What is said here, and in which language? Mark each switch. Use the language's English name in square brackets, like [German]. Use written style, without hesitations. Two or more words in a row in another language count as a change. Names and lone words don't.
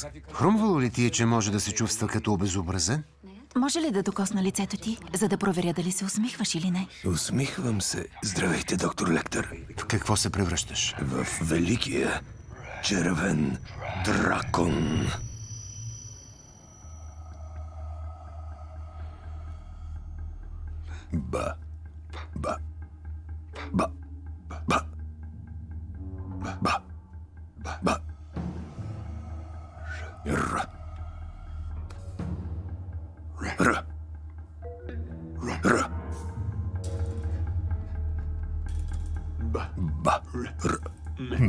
[Bulgarian] Хрумвало ли ти е, че може да се чувства като обезобразен? Може ли да докосна лицето ти, за да проверя дали се усмихваш или не? Усмихвам се. Здравейте, доктор Лектър. В какво се превръщаш? В великия червен дракон. Ба. Ба. Ба. Ба. Ба. Ба. Р. Р. Р. Ба. Р. Ме.